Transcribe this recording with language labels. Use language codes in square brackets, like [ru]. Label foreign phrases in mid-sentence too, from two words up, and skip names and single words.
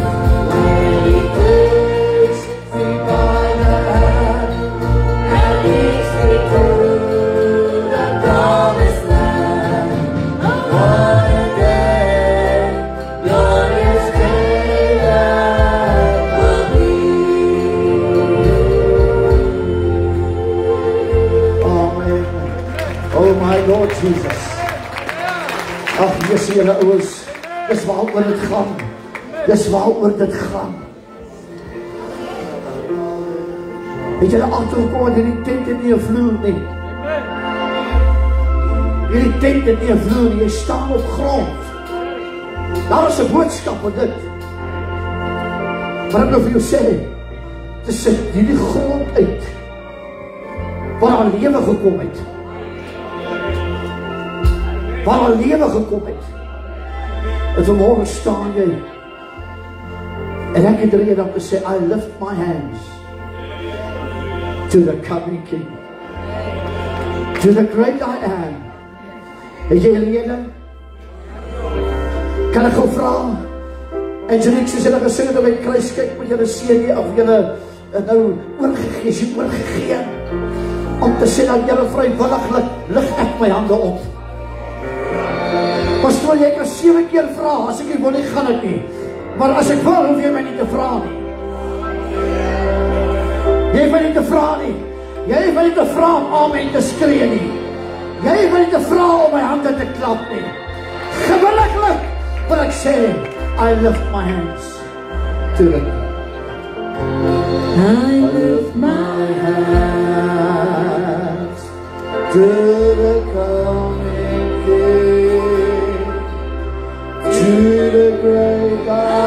[en] When He takes me by the hand and leads me to the promised land. What a day, glorious day that will be. Amen. Oh my Lord Jesus. [af] Ag, Jesus, julle ouens, dis waaroor dit gaan. Dis waaroor dit gaan. Het julle agtergekom dat hierdie tent het nie 'n vloer nie. Hierdie tent het nie 'n vloer nie, jy staan op grond. Daar is 'n boodskap op dit. Maar ek wil vir jou sê, dis hierdie grond uit waar daar lewe gekom het. Waar daar lewe gekom het. En vanmorgen staan jy en ek het rede om te sê, [en] I lift my hands to the coming King, to the great I am, [af] Het jy lening? Kan ek gou vra? Angelique, soos julle gesing het op die kruis, kyk met julle CD of julle nou oorgegee om te sê dat julle vrywilliglik lig ek my hande op. Pastoor, jy kan 7 keer vra, as ek nie wil nie, gaan het nie. Maar as ek wil, hoef jy my nie te vra nie. Jy hoef my nie te vra nie. Jy hoef my nie te vra om amen te skree nie. Jy hoef my nie te vra om my hande te klap nie. Gewilliglik wil ek sê, [en] I lift my hands to the King. I lift my hands to the coming King, to the great I